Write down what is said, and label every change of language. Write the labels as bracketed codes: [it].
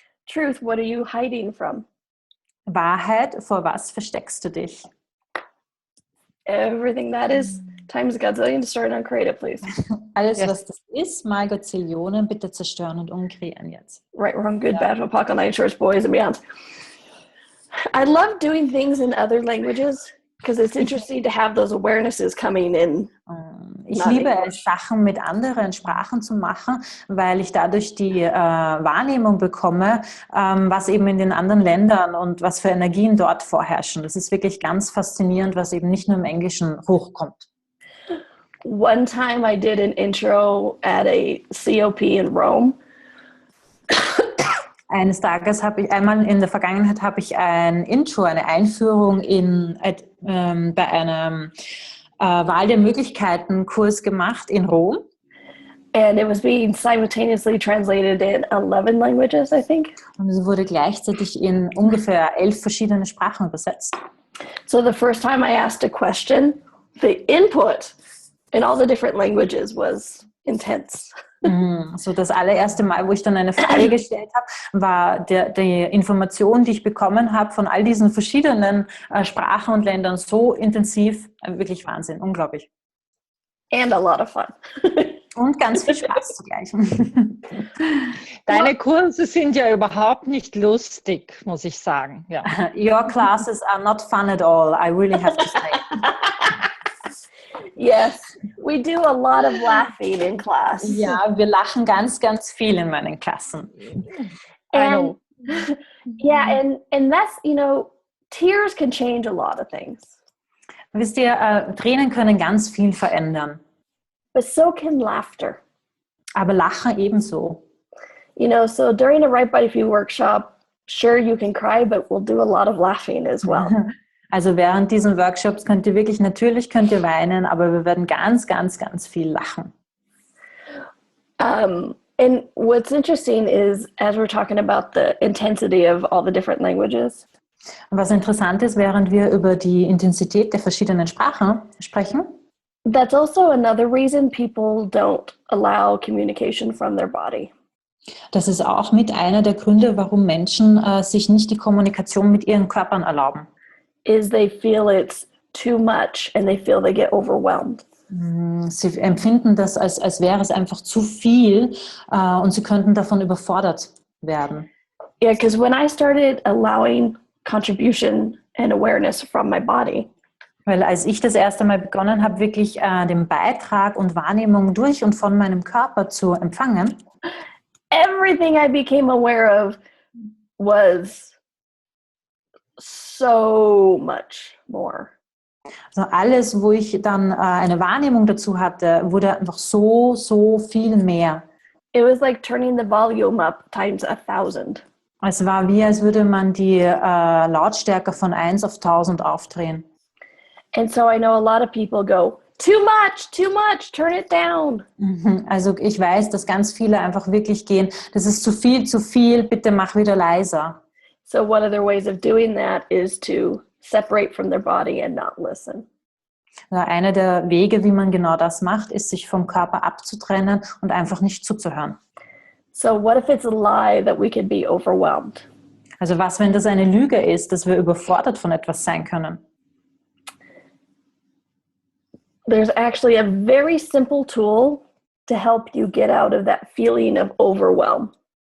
[en] truth, what are you hiding from? [de] Wahrheit, vor was versteckst du dich? [en] Everything that is, times a gazillion, destroy and uncreate it, please. [de] Alles, [en] Yes. [de] was das ist, mal Gazillionen, bitte zerstören und umkreieren jetzt. [en] Right, wrong, good, bad, apocalypse, church, boys, and beyond. I love doing things in other languages because it's interesting to have those awarenesses coming in. [de] Ich [en] Not [de] liebe [en] English. [de] es, Sachen mit anderen Sprachen zu machen, weil ich dadurch die Wahrnehmung bekomme, was eben in den anderen Ländern und was für Energien dort vorherrschen. Das ist wirklich ganz faszinierend, was eben nicht nur im Englischen hochkommt. [en] one time I did an intro at a COP in Rome. [de] Eines Tages einmal in der Vergangenheit habe ich ein Intro, eine Einführung bei einem Wahl der Möglichkeiten Kurs gemacht in Rom. [en] And it was being simultaneously translated in 11 languages, I think. [de] Und es wurde gleichzeitig in ungefähr 11 verschiedene Sprachen übersetzt. [en] So the first time I asked a question, the input in all the different languages was intense. [de] So das allererste Mal, wo ich dann eine Frage gestellt habe, war die Information, die ich bekommen habe von all diesen verschiedenen Sprachen und Ländern so intensiv, wirklich Wahnsinn, unglaublich. [en] And a lot of fun. [de] Und ganz viel Spaß zugleich. Deine Kurse sind ja überhaupt nicht lustig, muss ich sagen. Ja. [en] Your classes are not fun at all, I really have to say. Yes, we do a lot of laughing in class. [de] Ja, wir lachen ganz, ganz viel in meinen Klassen. [en] And yeah, and that's, tears can change a lot of things. [de] Wisst ihr, Tränen können ganz viel verändern. [en] But so can laughter. [de] Aber Lachen ebenso. [en] So during a Right Body For You workshop, sure you can cry, but we'll do a lot of laughing as well. [de] Also während diesen Workshops könnt ihr weinen, aber wir werden ganz, ganz, ganz viel lachen. [en] And what's interesting is, as we're talking about the intensity of all the different languages. [de] Und was interessant ist, während wir über die Intensität der verschiedenen Sprachen sprechen, [en] that's also another reason people don't allow communication from their body. [de] Das ist auch mit einer der Gründe, warum Menschen sich nicht die Kommunikation mit ihren Körpern erlauben. [en] Is they feel it's too much and they feel they get overwhelmed. [de] Sie empfinden das, als wäre es einfach zu viel und sie könnten davon überfordert werden. [en] Yeah, because when I started allowing contribution and awareness from my body, [de] weil als ich das erste Mal begonnen habe, wirklich den Beitrag und Wahrnehmung durch und von meinem Körper zu empfangen, [en] everything I became aware of was so much more. [de] Also alles, wo ich dann eine Wahrnehmung dazu hatte, wurde einfach so, so viel mehr. [en] It was like turning the volume up times 1,000. [de] Es war wie, als würde man die Lautstärke von 1 auf 1000 aufdrehen. [en] And so I know a lot of people go, too much, turn it down. [de] Also ich weiß, dass ganz viele einfach wirklich gehen, das ist zu viel, bitte mach wieder leiser. [en] So one of their ways of doing that is to separate from their body and not listen. [de] Also einer der Wege, wie man genau das macht, ist, sich vom Körper abzutrennen und einfach nicht zuzuhören. [en] So what if it's a lie that we could be overwhelmed? [de] Also was, wenn das eine Lüge ist, dass wir überfordert von etwas sein können? [en] There's actually a very simple tool to help you get out of that feeling of overwhelm.